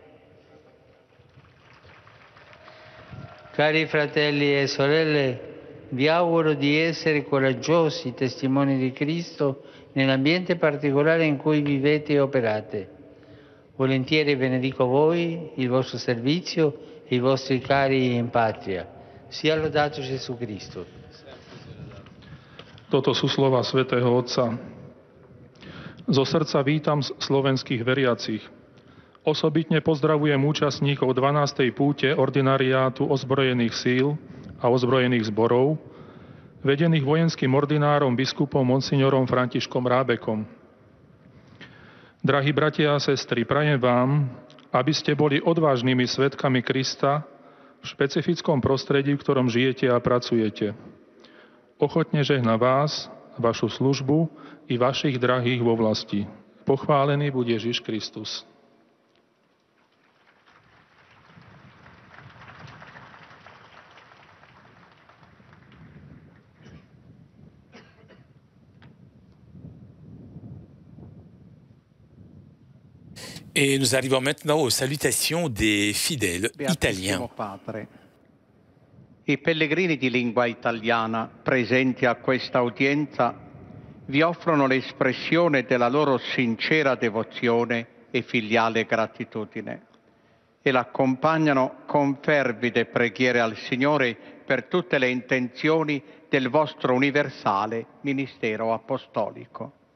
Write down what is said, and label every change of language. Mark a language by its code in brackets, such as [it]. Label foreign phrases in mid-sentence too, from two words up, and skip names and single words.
[it] Cari fratelli e sorelle, vi auguro di essere coraggiosi testimoni di Cristo nell'ambiente particolare in cui vivete e operate. Volentieri benedico voi, il vostro servizio e i vostri cari in patria. Sia lodato Gesù Cristo. [sk] Toto sú slova svätého Otca. Zo srdca vítam slovenských veriacich. Osobitne pozdravujem účastníkov 12. púte ordinariátu ozbrojených síl a ozbrojených zborov, vedených vojenským ordinárom biskupom monsignorom Františkom Rábekom. Drahí bratia a sestry, prajem vám, aby ste boli odvážnymi svedkami Krista v špecifickom prostredí, v ktorom žijete a pracujete. Ochotne žehná vás, vašu službu i vašich drahých vo vlasti. Pochválený buď Ježiš Kristus. [fr] Et nous arrivons maintenant aux salutations des fidèles italiens. [it] Padre, i pellegrini di lingua italiana presenti a questa udienza vi offrono l'espressione della loro sincera devozione e filiale gratitudine e l'accompagnano con fervide preghiere al Signore per tutte le intenzioni del vostro universale ministero apostolico.